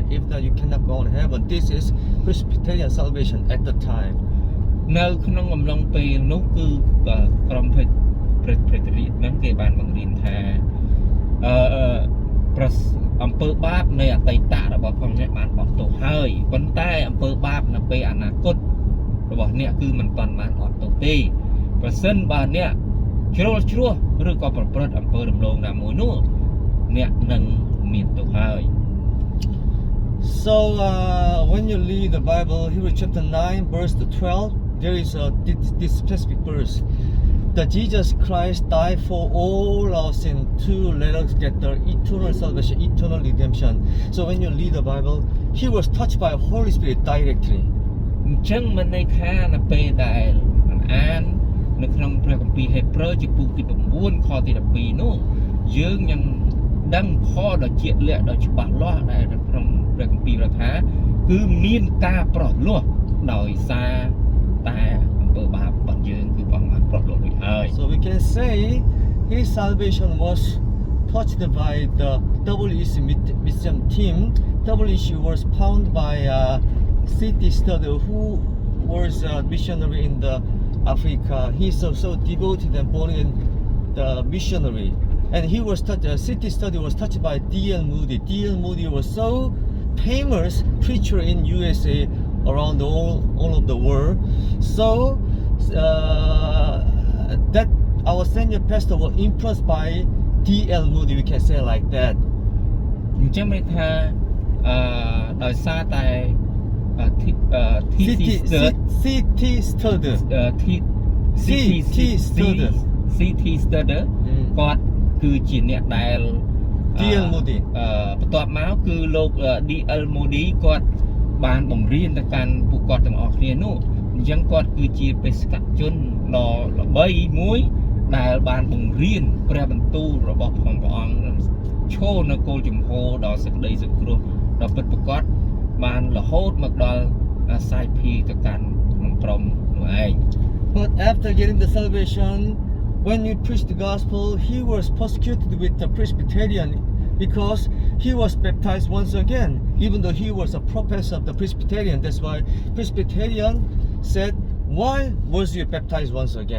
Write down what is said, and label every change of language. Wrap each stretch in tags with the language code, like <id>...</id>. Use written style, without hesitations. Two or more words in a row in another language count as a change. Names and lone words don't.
<en>If not, you cannot go on heaven. This is Presbyterian salvation at the time.</en> <km>នៅក្នុងអំឡុងពេលនោះគឺក្រុមPresbyterian ហ្នឹងគេបានបង្រៀនថាអំពើបាបនៃអតីតរបស់ផងអ្នកបានបោះទោសហើយប៉ុន្តែអំពើបាបនៅពេលអនាគតរបស់អ្នកគឺមិនទាន់បានអត់ទោសទេប្រសិនបើអ្នកជ្រុលជ្រោះឬក៏ប្រព្រឹត្តអំពើរំលងណាមួយនោះអ្នកនឹងមានទោសហើយ</km> <en>So when you read the Bible, Hebrews chapter 9 verse 12, there is this specific verse. That Jesus Christ died for all our sin to let us get the eternal salvation, eternal redemption. So when you read the Bible, he was touched by the Holy Spirit directly.</en> <km>អញ្ចឹងមិនន័យថានៅពេលដែលអាននៅក្នុងព្រះគម្ពីរហេព្រើរចំពោះទី9ខទី12នោះយើងនឹងដឹងផលដ៏ជាក់លាក់ដ៏ច្បាស់លាស់ដែលនៅក្នុងព្រះគម្ពីរថាគឺមានការប្រោះលោះដោយសារតែអំពើបាបរបស់យើងគឺព្រះអង្គបានប្រោះលោះរួចហើយ</km> <en>So we can say his salvation was touched by the WEC mission team. WEC was founded by city study who was a missionary in the Africa. He's so devoted and born in the missionary. And he was touched, city study was touched by D.L. Moody. D.L. Moody was so famous preacher in USA around all of the world. So that our senior pastor was influenced by D.L. Moody, we can say like that.</en> <km>អញ្ចឹងមានថាដោយសារតែ city study គាត់គឺជាអ្នកដែល D.L. Moody បន្ទាប់មកគឺលោក D.L. Moody គាត់បានបង្រៀនទៅកាន់ពួកគាត់ទាំងអស់គ្នានោះចឹងគាត់គឺជាបេសកជនដ៏ល្បីមួយដែលបានបង្រៀនព្រះបន្ទូលរបស់ព្រះអង្គឈរនៅគោលជំហរដល់សេចក្តីសង្គ្រោះដ៏ពិតប្រាកដបានរហូតមកដល់សាយភាទៅកាន់ក្នុងក្រុមនោះឯង</km> <en>But after getting the salvation, when you preach the gospel, he was persecuted with the Presbyterian because he was baptized once again, even though he was a professor of the Presbyterian. That's why Presbyterian said, why was you baptized once again?</en>